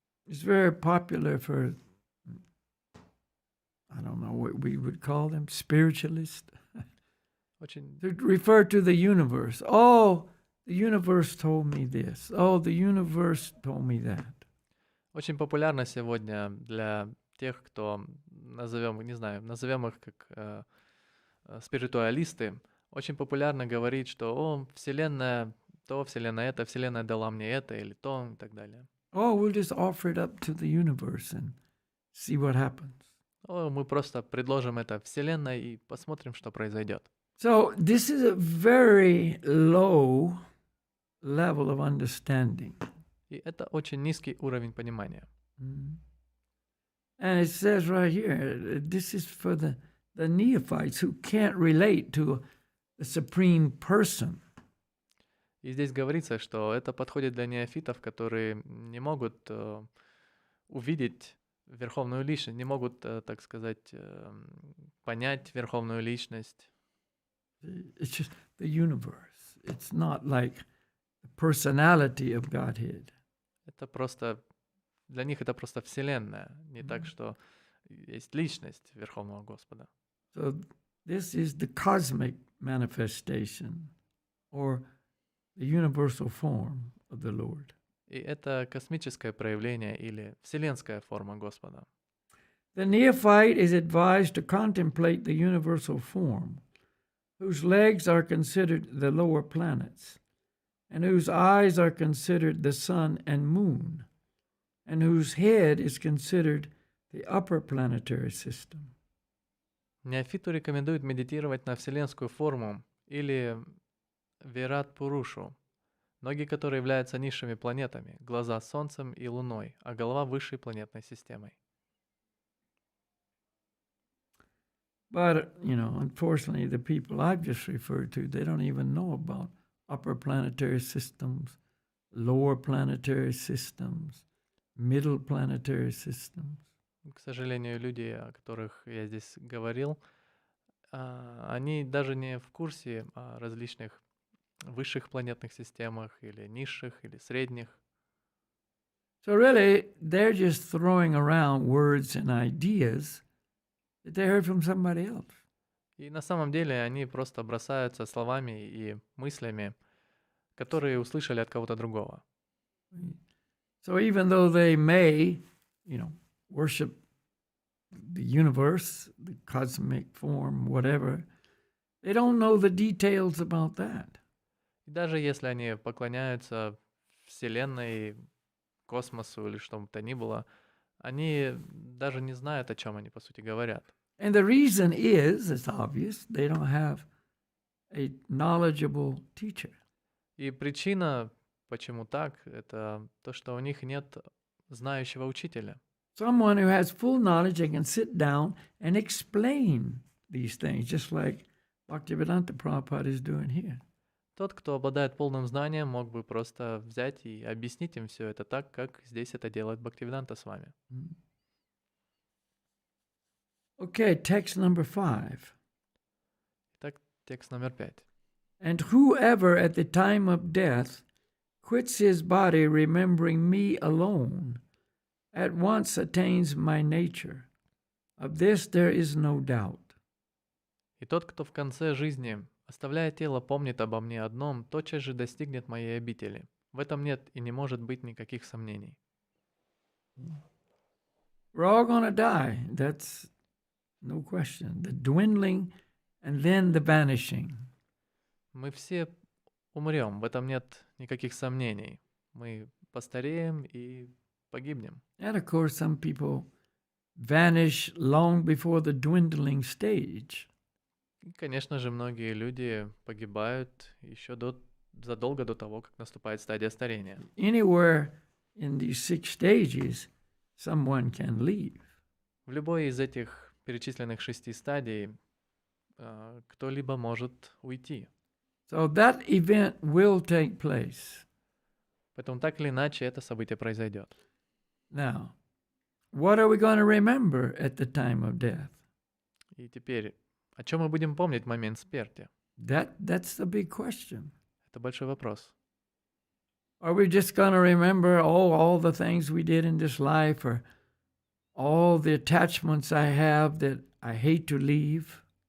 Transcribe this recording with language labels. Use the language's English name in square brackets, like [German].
[English] It's very popular for, I don't know what we would call them, spiritualists, [Russian] Очень [English] to refer to the universe. Oh, the universe told me this. Oh, the universe told me that. [Russian] Очень популярно сегодня для тех, кто, назовем их как спиритуалисты, очень популярно говорить, что Вселенная то, Вселенная это, Вселенная дала мне это или то и так далее. [English] Oh, we'll just offer it up to the universe and see what happens. [Russian] Мы просто предложим это Вселенной и посмотрим, что произойдет. [English] So this is a very low level of understanding. [Russian] И это очень низкий уровень понимания. [English] And it says right here, this is for the neophytes who can't relate to the supreme person. [Russian] И здесь говорится, что это подходит для неофитов, которые не могут увидеть Верховную Личность, не могут, так сказать, понять Верховную Личность. [English] It's just the universe. It's not like the personality of Godhead. [Russian] Это просто, для них это просто Вселенная, не так, что есть личность Верховного Господа. [English] So this is the cosmic manifestation or the universal form of the Lord. [Russian] И это космическое проявление или вселенская форма Господа. [English] The neophyte is advised to contemplate the universal form, whose legs are considered the lower planets, and whose eyes are considered the sun and moon, and whose head is considered the upper planetary system. [Russian] Неофиту рекомендуют медитировать на вселенскую форму или Вират-Пурушу, ноги которой являются низшими планетами, глаза Солнцем и Луной, а голова высшей планетной системой. [English] But, unfortunately, the people I've just referred to, they don't even know about upper planetary systems, lower planetary systems, middle planetary systems. [Russian] К сожалению, люди, о которых я здесь говорил, они даже не в курсе о различных высших планетных системах или низших, или средних. [English] So really, they're just throwing around words and ideas that they heard from somebody else. [Russian] И на самом деле они просто бросаются словами и мыслями, которые услышали от кого-то другого. [English] So even though they may, worship the universe, the cosmic form, whatever, they don't know the details about that. [Russian] И даже если они поклоняются Вселенной, космосу или что бы то ни было, они даже не знают, о чем они по сути говорят. [English] And the reason is, it's obvious, they don't have a knowledgeable teacher. [Russian] И причина, почему так, это то, что у них нет знающего учителя. [English] Someone who has full knowledge and can sit down and explain these things, just like Bhaktivedanta Prabhupada is doing here. [Russian] Тот, кто обладает полным знанием, мог бы просто взять и объяснить им все это так, как здесь это делает Бхактивиданта с вами. [English] Okay, text number 5. [Russian] Итак, текст номер 5. [English] And whoever at the time of death quits his body remembering me alone, at once attains my nature. Of this there is no doubt. [Russian] И тот, кто в конце жизни, оставляя тело, помнит обо мне одном, тотчас же достигнет моей обители. В этом нет и не может быть никаких сомнений. [English] We're all going to die. That's no question. The dwindling and then the vanishing. [Russian] Мы все умрем, в этом нет никаких сомнений. Мы постареем и погибнем. [English] And of course, some people vanish long before the dwindling stage. [Russian] И, конечно же, многие люди погибают еще задолго до того, как наступает стадия старения. [English] Anywhere in these 6 stages, someone can leave. [Russian] В любой из этих перечисленных 6 стадий кто-либо может уйти. [English] So that event will take place. [Russian] Поэтому так или иначе это событие произойдет. [English] Now, what are we going to remember at the time of death? [Russian] И теперь, о чем мы будем помнить в момент смерти? [English] That's the big question. [Russian] Это большой вопрос. [English] Are we just going to remember all the things we did in this life, or all the attachments I have that I hate to leave?